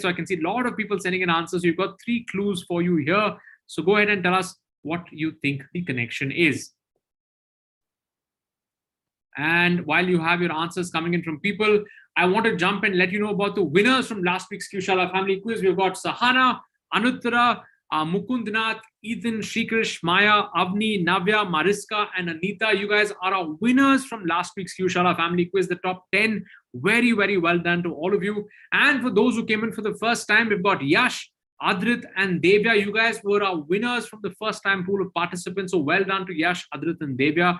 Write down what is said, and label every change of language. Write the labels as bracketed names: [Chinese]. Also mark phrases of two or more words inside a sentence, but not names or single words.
[English] So I can see a lot of people sending in answers. So you've got 3 clues for you here. So go ahead and tell us what you think the connection is. And while you have your answers coming in from people, I want to jump and let you know about the winners from last week's QShala family quiz. We've got Sahana, Anuttara, Mukundnath, Ethan, Shikrish, Maya, Avni, Navya, Mariska, and Anita. You guys are our winners from last week's QShala family quiz, the top 10. Very, very well done to all of you. And for those who came in for the first time, we've got Yash, Adrit, and Devya. You guys were our winners from the first time pool of participants. So well done to Yash, Adrit, and Devya.